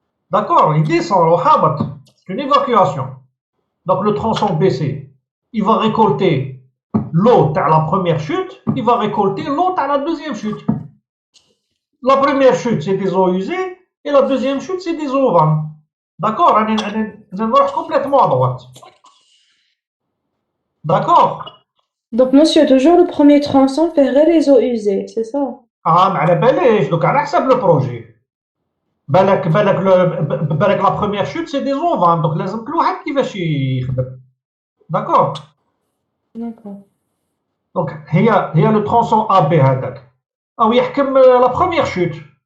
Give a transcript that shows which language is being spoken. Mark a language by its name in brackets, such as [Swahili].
[French] D'accord, il descend au [Arabic] هابط. [French] C'est une évacuation. Donc le tronçon BC, il va récolter l'eau à la première chute, il va récolter l'eau à la deuxième chute. La première chute, c'est des eaux usées, et la deuxième chute, c'est des eaux vannes. D'accord, on marche complètement à droite. D'accord. Donc, monsieur, toujours le premier tronçon ferait les eaux usées, c'est ça? [Arabic] ما على باليش دوك على حسب لو بروجي. بالك [French] la première chute, c'est des eaux vannes, donc [Arabic] لازم كل واحد كيفاش يخدم. [French] D'accord. D'accord. Donc [Arabic] هي [French] le tronçon AB [Arabic] هذاك. أو يحكم [French] la première chute.